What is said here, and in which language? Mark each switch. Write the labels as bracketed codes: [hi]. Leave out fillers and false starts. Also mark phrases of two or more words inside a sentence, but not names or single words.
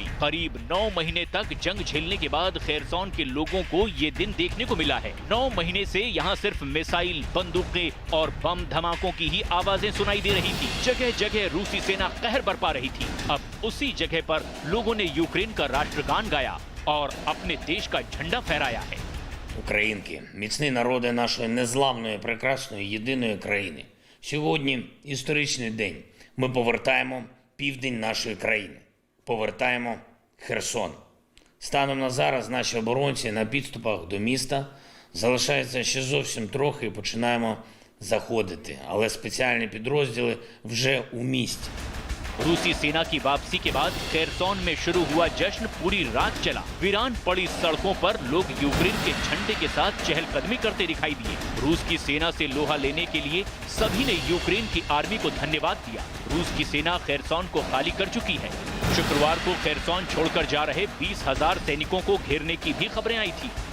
[hi] करीब 9 महीने तक जंग झेलने के बाद खेरसोन के लोगों को ये दिन देखने को मिला है। 9 महीने से यहाँ सिर्फ मिसाइल, बंदूकें और बम धमाकों की ही आवाजें सुनाई दे रही थी। जगह जगह रूसी सेना कहर बरपा रही थी। अब उसी जगह पर लोगों ने यूक्रेन का राष्ट्रगान गाया और अपने देश का झंडा फहराया है। [uk] Українки, міцні народи нашої незламної, прекрасної, єдиної країни. Сьогодні історичний день. Ми повертаємо південь нашої країни. Повертаємо Херсон. Станом на зараз наші оборонці на підступах до міста. Залишається ще зовсім трохи і починаємо заходити. Але спеціальні підрозділи вже у місті. [hi] रूसी सेना की वापसी के बाद खेरसोन में शुरू हुआ जश्न पूरी रात चला। वीरान पड़ी सड़कों पर लोग यूक्रेन के झंडे के साथ चहलकदमी करते दिखाई दिए। रूस की सेना से लोहा लेने के लिए सभी ने यूक्रेन की आर्मी को धन्यवाद दिया। रूस की सेना खेरसोन को खाली कर चुकी है। शुक्रवार को खेरसोन छोड़कर जा रहे 20,000 सैनिकों को घेरने की भी खबरें आई थी।